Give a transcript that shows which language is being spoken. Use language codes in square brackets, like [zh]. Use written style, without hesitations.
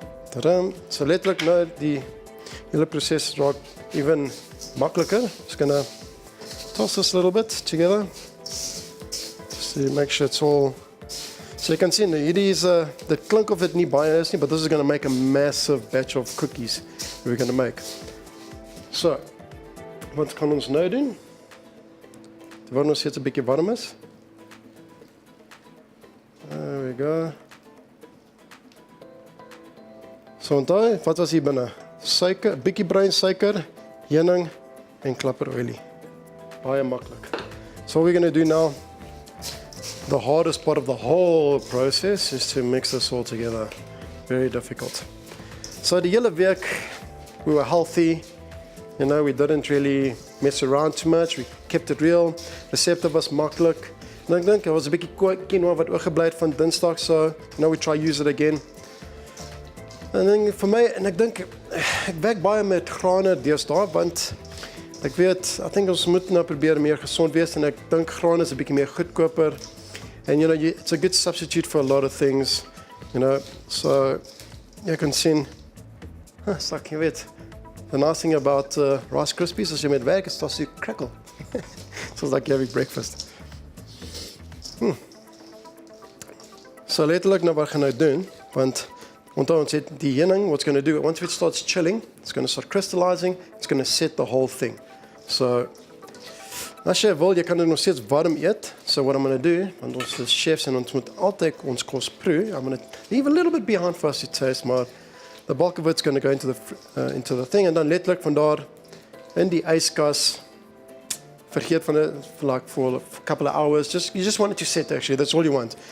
[af] Ta-dam. So letterlik nou die hele proses raak even makliker. [en] Just gonna toss this a little bit together. Just to make sure it's all. So you can see [af] hierdie is [en] the klink of it [af] nie baie is nie, [en] but this is going to make a massive batch of cookies we're going to make. [af] So, wat kan ons nou doen? Terwyl ons net 'n bietjie warm is. [en] There we go. [af] So onthou, wat was hier binne? Suiker, 'n bietjie bruin suiker, heuning en klapperolie. Baie maklik. [en] So what we're going to do now, the hardest part of the whole process is to mix this all together. Very difficult. So [af] die hele week, [en] we were healthy. We didn't really mess around too much. We kept it real. [af] Resepte was maklik. En ek dink, was 'n bietjie quinoa wat oorgebly het van Dinsdag, [en] so now we try use it again. [af] En dan vir my, en ek dink, ek werk baie met grane deesdae, want ek weet, [en] I think [af] ons moet nou probeer meer gesond wees, en ek dink grane is 'n bietjie meer goedkoper. [en] And it's a good substitute for a lot of things, so [af] jy kan sien, [en] it's like, [af] jy weet, [en] the nice thing about Rice Krispies, [af] as jy met werk, [en] it starts to crackle. So it's like having breakfast. [af] So letterlik nou wat gaan nou doen, want onthou ons het die heuning, [en] what's going to do, once it starts chilling, it's going to start crystallizing, it's going to set the whole thing. [af] So, as jy wil, jy kan dit nog steeds warm eet. [en] So what I'm going to do, [af] want ons is chefs en ons moet altyd ons kos proe, [en] I'm going to leave a little bit behind for us to taste, maar the bulk of it's going to go into the thing, [af] en dan letterlik van daar in die yskas, vergeet van dit [en] for a couple of hours, you just want it to set actually, that's all you want.